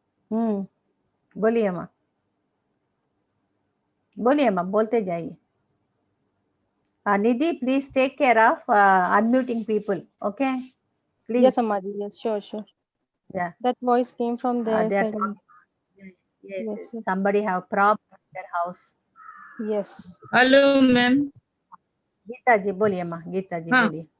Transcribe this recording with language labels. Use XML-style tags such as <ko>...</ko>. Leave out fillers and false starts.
<hi>बोलिए माँ, बोलिए माँ, बोलते जाइए।</hi> <en>Nidhi please take care of unmuting people, okay please. Yes Amma ji, yes, sure. Yeah, that voice came from their side. yes, somebody have problem in their house. Yes. Hello ma'am.</en> <hi>Gita जी बोलिए माँ, गीता जी बोलिए।</hi>